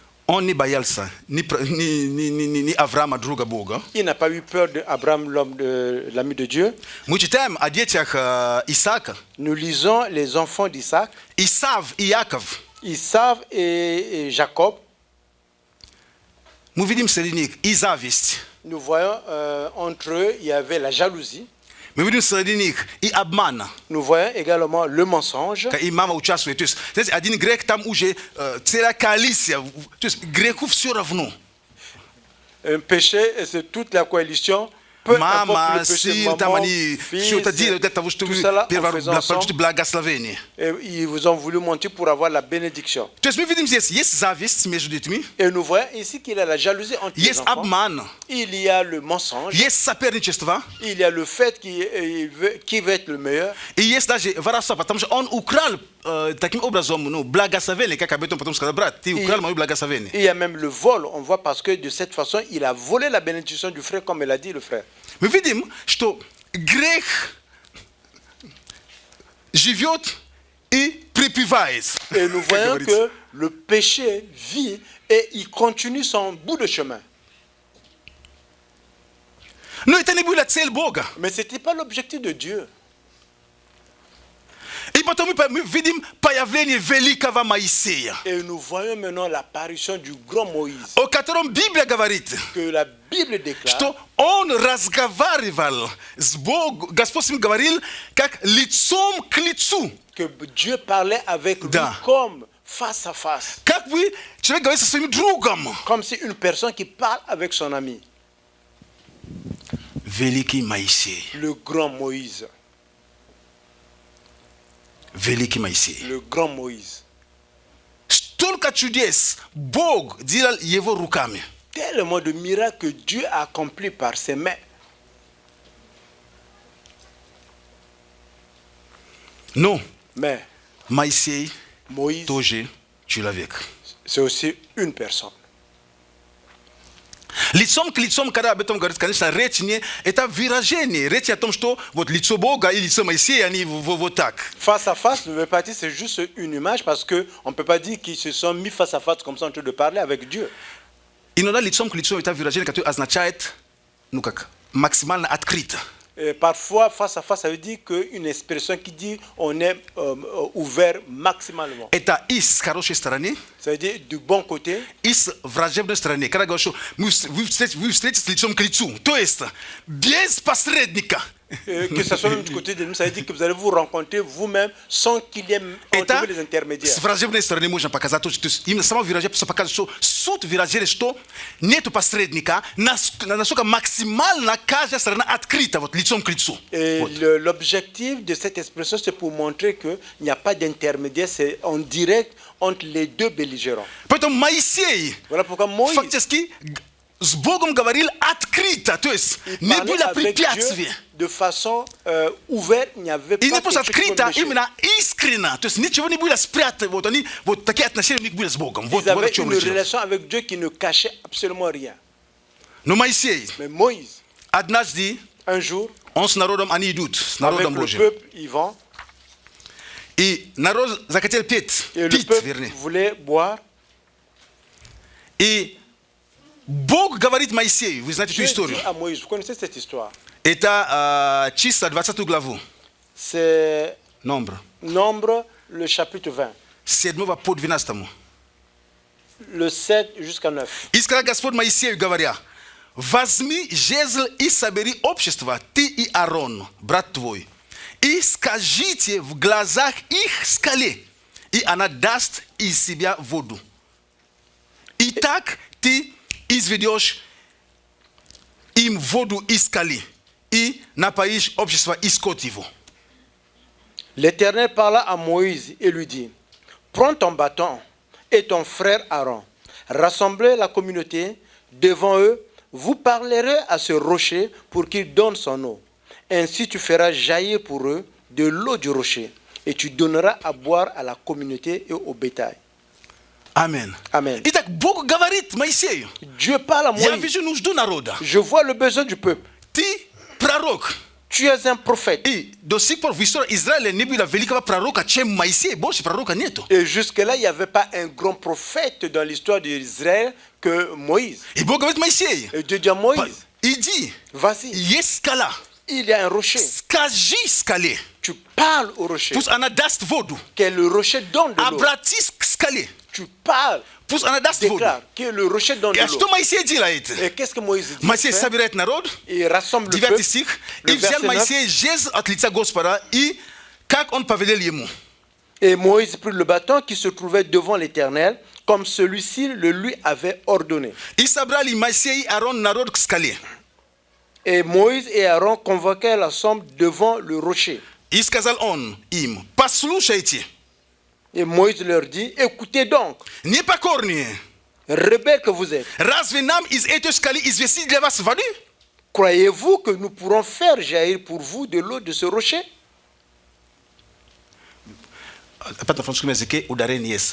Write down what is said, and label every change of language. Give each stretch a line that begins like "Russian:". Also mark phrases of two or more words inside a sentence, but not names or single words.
Russian: Он не боялся ни Авраама, друга Бога.
French: il n'a pas eu peur d'Abraham, l'ami de Dieu.
Russian: Мы читаем о детях Исаака.
French: Nous lisons les enfants d'Isaac,
Russian: Исав и Яков.
French: Isaac et Jacob.
Russian: Мы видим среди них и зависть.
French: Nous voyons entre eux, il y avait la jalousie.
Russian: Мы видим среди них и обман.
French: Nous voyons également le mensonge.
Russian: И мама участвует. То есть, знаете, один грех там уже целая коалиция. То есть греху все равно.
French: Un péché, c'est toute la coalition. Peu importe
Russian: Мама,
French: le péché,
Russian: сын, там
French: maman,
Russian: они
French: fils,
Russian: все это делают для того,
French: tout
Russian: чтобы
French: cela en
Russian: первое
French: faisant
Russian: получить
French: ensemble.
Russian: благословение.
French: Et ils vous ont voulu mentir pour avoir la bénédiction.
Russian: То есть мы видим здесь, есть зависть между детьми,
French: Et nous voyons ici qu'il y a la jalousie entre les
Russian: есть
French: enfants.
Russian: обман,
French: Il y a le mensonge.
Russian: есть соперничество,
French: Il y a le fait qui veut être le meilleur.
Russian: и есть даже воровство, потому что он украл таким образом благословение, как об этом потом сказал брат, ты украл мое благословение.
French: Il y a même le vol, on voit, parce que de cette façon, il a volé la bénédiction du frère, comme il a dit le frère.
Russian: Мы видим, что грех живет и припевает.
French: Et nous
Russian: Как
French: voyons
Russian: говорится.
French: que le péché vit et il continue son bout de chemin.
Russian: Но это не была цель Бога.
French: Mais ce n'était pas l'objectif de Dieu.
Russian: И потом мы видим появление великого Моисея,
French: Et nous voyons maintenant l'apparition du grand Moïse,
Russian: о котором Библия говорит,
French: que la Bible déclare
Russian: что он разговаривал с Богом, Господь с ним говорил, как лицом к лицу.
French: que Dieu parlait avec lui
Russian: Да.
French: comme face à face,
Russian: Как бы человек говорит со своим другом.
French: comme si une personne qui parle avec son ami,
Russian: Великий Моисей.
French: le grand Moïse,
Russian: Великий Моисей.
French: le grand Moïse.
Russian: Столько чудес Бог делал его руками.
French: Tellement de miracles que Dieu a accomplis par ses mains.
Russian: Но
French: Mais
Russian: Моисей
French: Moïse,
Russian: тоже человек.
French: c'est aussi une personne.
Russian: Лицом к лицом, когда об этом говорится, конечно, речь не это выражение. Речь о том, что вот лицо Бога и лицо Моисея, они вот так.
French: Face à face ne veut pas dire c'est juste une image parce qu'on ne peut pas dire qu'ils se sont mis face à face comme ça en train de parler avec Dieu.
Russian: Иногда лицом к лицу это выражение, которое означает, ну как, максимально открыто.
French: Et parfois, face à face, ça veut dire qu'une expression qui dit on est ouvert maximalement.
Russian: Это и с хорошей стороны,
French: Ça veut dire du bon côté
Russian: и с враждебной стороны. Когда говорю, что вы встретитесь лицом к лицу, то есть без посредника.
French: que ça soit même du côté de nous, ça veut dire que vous allez vous rencontrer vous-même sans qu'il y ait
Russian: Это
French: les intermédiaires.
Russian: с враждебной стороны можно показать. То есть именно само выражение просто показывает, что суть выражения, что нету посредника, насколько максимально каждая сторона открыта, вот лицом к лицу.
French: Et
Russian: Вот.
French: l'objectif de cette expression, c'est pour montrer qu'il n'y a pas d'intermédiaire, c'est en direct entre les deux belligérants.
Russian: Поэтому Моисей
French: Voilà pourquoi Moïse
Russian: фактически с Богом говорил открыто, то есть не
French: parlait
Russian: было
French: avec Dieu
Russian: препятствий.
French: de façon ouverte, il n'y avait
Russian: И
French: pas
Russian: не просто
French: quelque chose qui
Russian: открыто,
French: pouvait
Russian: а именно искренно. То есть ничего не было спрятано. Вот они, вот такие отношения у них были с Богом. Вот,
French: Ils
Russian: вот о
French: avaient
Russian: чем
French: une
Russian: речь.
French: relation avec Dieu qui ne cachait absolument rien.
Russian: Но Моисей,
French: Mais Moïse,
Russian: однажды,
French: un jour,
Russian: он с народом, они идут, с
French: avec
Russian: народом
French: le
Russian: Божьим.
French: peuple, ils vont,
Russian: И народ захотел петь,
French: et le
Russian: пить,
French: peuple
Russian: вернее.
French: voulait boire.
Russian: И Бог говорит Моисею, вы знаете эту
French: Dieu dit
Russian: историю.
French: à Moïse, vous connaissez cette histoire?
Russian: Это числа 20 главу,
French: C'est Nombre, Nombre, le chapitre 20,
Russian: с 7 по 12.
French: le 7 jusqu'à 9.
Russian: И сказал Господь Моисею, говоря, возьми жезл и собери общество, ты и Аарон, брат твой, и скажите в глазах их скале, и она даст из себя воду. И так ты изведешь им воду из скалы, и напоишь общество и скот его.
French: L'Éternel parla à Moïse et lui dit, prends ton bâton et ton frère Aaron, rassemblez la communauté devant eux, vous parlerez à ce rocher pour qu'il donne son eau. Ainsi tu feras jaillir pour eux de l'eau du rocher et tu donneras à boire à la communauté et au bétail. Amen. Amen.
Russian: Итак, Бог говорит Моисею,
French: Dieu parle à
Russian: я
French: Moïse,
Russian: вижу нужду народа.
French: je vois le besoin du peuple.
Russian: Ты пророк.
French: Tu es un prophète.
Russian: И до сих пор в истории Израиля не было великого пророка, чем Моисей. Больше пророка нету.
French: Et jusque-là, il n'y avait pas un grand prophète dans l'histoire d'Israël que Moïse.
Russian: И Бог говорит Моисею,
French: Et Dieu dit à Moïse,
Russian: иди,
French: vas-y,
Russian: есть скала,
French: il y a un rocher.
Russian: скажи скале,
French: Tu parles au rocher.
Russian: пусть она даст воду.
French: Que le rocher donne de l'eau.
Russian: Обратись к скале,
French: Tu parles,
Russian: пусть она даст воду.
French: déclare que le rocher donne
Russian: И
French: de
Russian: что
French: l'eau.
Russian: Моисей делает?
French: Et qu'est-ce que Moïse dit?
Russian: Моисей
French: Il fait?
Russian: собирает народ,
French: Il rassemble le 9 peuple.
Russian: стих,
French: Le
Russian: и взял
French: verset 9.
Russian: Моисей жезл от лица Господа, и как он повелел ему.
French: Et Moïse prit le bâton qui se trouvait devant l'Éternel, comme celui-ci le lui avait ordonné.
Russian: И собрали Моисей и Аарон народ к скале.
French: Et Moïse et Aaron convoquèrent l'ensemble devant le rocher.
Russian: И сказал он им, послушайте,
French: Et Moïse leur dit, écoutez donc,
Russian: непокорные,
French: rebelles que vous êtes,
Russian: разве нам из этой скалы извести для вас воды?
French: croyez-vous que nous pourrons faire jaillir pour vous de l'eau de ce rocher?
Russian: Опять на французском языке ударение есть.